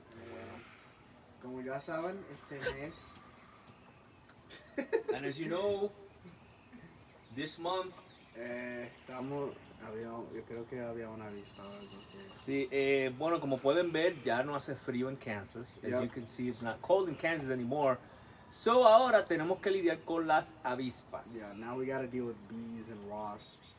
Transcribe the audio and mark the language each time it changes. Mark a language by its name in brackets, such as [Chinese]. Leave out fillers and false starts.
[Spanish] Bueno, como ya saben, este mes. [English] And as you know, this month, [Spanish] yo creo que había una vista o algo que. sí, bueno, como pueden ver, ya no hace frío en Kansas. [English] As Yep. you can see, it's not cold in Kansas anymore. [Spanish] So ahora tenemos que lidiar con las avispas. [English] Yeah, now we gotta deal with bees and wasps.